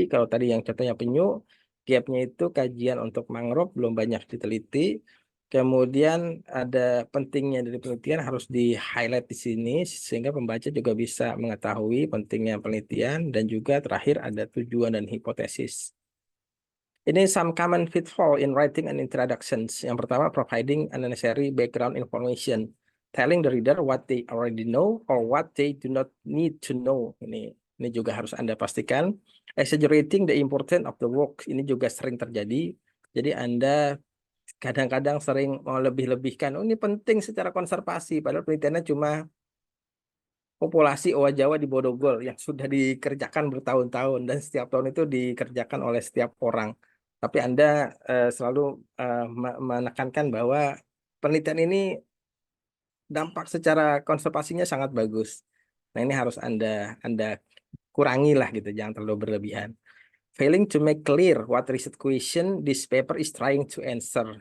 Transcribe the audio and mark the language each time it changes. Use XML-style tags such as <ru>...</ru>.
<id>Kalau tadi yang contohnya penyu, gapnya itu kajian untuk mangrove belum banyak diteliti. Kemudian ada pentingnya dari penelitian harus di-highlight di sini sehingga pembaca juga bisa mengetahui pentingnya penelitian, dan juga terakhir ada tujuan dan hipotesis.</id> <en>Ini some common pitfall in writing and introductions.</en> <id>Yang pertama,</id> <en>providing unnecessary background information, telling the reader what they already know or what they do not need to know.</en> <id>Ini juga harus Anda pastikan.</id> <en>Exaggerating the importance of the work.</en> <id>Ini juga sering terjadi. Jadi Anda kadang-kadang sering mau lebih-lebihkan. Oh, ini penting secara konservasi, padahal penelitiannya cuma populasi owa Jawa di Bodogol yang sudah dikerjakan bertahun-tahun, dan setiap tahun itu dikerjakan oleh setiap orang. Tapi Anda selalu menekankan bahwa penelitian ini dampak secara konservasinya sangat bagus. Nah, ini harus Anda kurangi lah gitu, jangan terlalu berlebihan.</id> <en>Failing to make clear what research question this paper is trying to answer.</en>